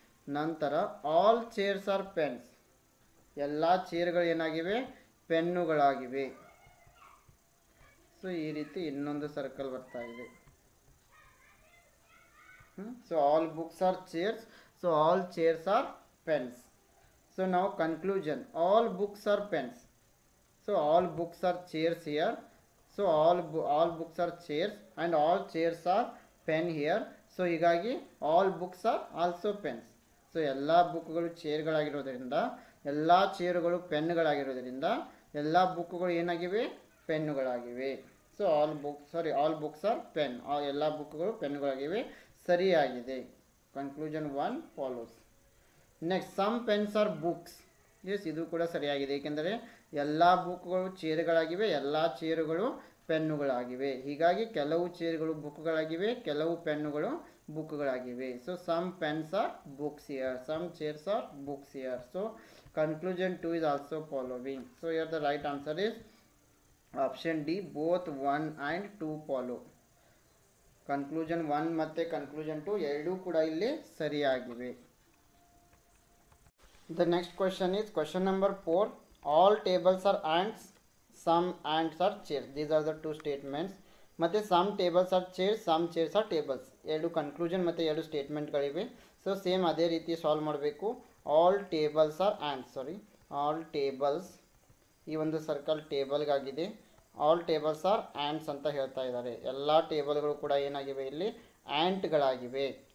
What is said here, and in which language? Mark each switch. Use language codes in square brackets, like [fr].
[kn] ನಂತರ [en] all chairs are pens, [kn] ಎಲ್ಲ ಚೇರ್ಗಳು ಏನಾಗಿವೆ, ಪೆನ್ನುಗಳಾಗಿವೆ. So ಈ ರೀತಿ ಇನ್ನೊಂದು ಸರ್ಕಲ್ ಬರ್ತಾ ಇದೆ. [en] So all books are chairs, so all chairs are pens. So now conclusion, all books are pens. So all books are chairs here. So all books are chairs and all chairs are pen here. So [kn] ಹೀಗಾಗಿ [en] all books are also pens. [kn] So ಎಲ್ಲ ಬುಕ್ಗಳು ಚೇರ್ಗಳಾಗಿರೋದ್ರಿಂದ, ಎಲ್ಲ ಚೇರುಗಳು ಪೆನ್ನುಗಳಾಗಿರೋದ್ರಿಂದ ಎಲ್ಲ ಬುಕ್ಗಳು ಏನಾಗಿವೆ, ಪೆನ್ನುಗಳಾಗಿವೆ. [en] so all books are pen, [kn] ಎಲ್ಲ ಬುಕ್ಗಳು ಪೆನ್ನುಗಳಾಗಿವೆ. ಸರಿಯಾಗಿದೆ. [en] Conclusion 1 follows. Next some pens are books. Yes, [kn] ಇದು ಕೂಡ ಸರಿಯಾಗಿದೆ. ಏಕೆಂದರೆ ಎಲ್ಲ ಬುಕ್ಗಳು ಚೇರುಗಳಾಗಿವೆ, ಎಲ್ಲ ಚೇರುಗಳು ಪೆನ್ನುಗಳಾಗಿವೆ. ಹೀಗಾಗಿ ಕೆಲವು ಚೇರುಗಳು ಬುಕ್ಗಳಾಗಿವೆ, ಕೆಲವು ಪೆನ್ನುಗಳು ಬುಕ್ಗಳಾಗಿವೆ. [en] So some pens are books here, some chairs are books here. So conclusion 2 is also following. So here the right answer is option D, both 1 and 2 follow. [kn] Conclusion 1 ಮತ್ತು ಕನ್ಕ್ಲೂಷನ್ 2 ಎರಡೂ ಕೂಡ ಇಲ್ಲಿ ಸರಿಯಾಗಿವೆ. [en] The next question is question number 4. All tables are ants, some ants are chairs. These are the two statements. [kn] ಮತ್ತು [en] some tables are chairs, some chairs are tables. [kn] ಎರಡು conclusion ಮತ್ತು ಎರಡು ಸ್ಟೇಟ್ಮೆಂಟ್ಗಳಿವೆ. So same ಅದೇ ರೀತಿ ಸಾಲ್ವ್ ಮಾಡಬೇಕು. [en] all tables are ants, all tables, [kn] ಈ ಒಂದು circle ಟೇಬಲ್ಗಾಗಿದೆ. [en] all tables are ants [kn] ಅಂತ ಹೇಳ್ತಾ ಇದ್ದಾರೆ. ಎಲ್ಲ ಟೇಬಲ್ಗಳು ಕೂಡ ಏನಾಗಿವೆ, ಇಲ್ಲಿ ಆ್ಯಂಟ್ಗಳಾಗಿವೆ.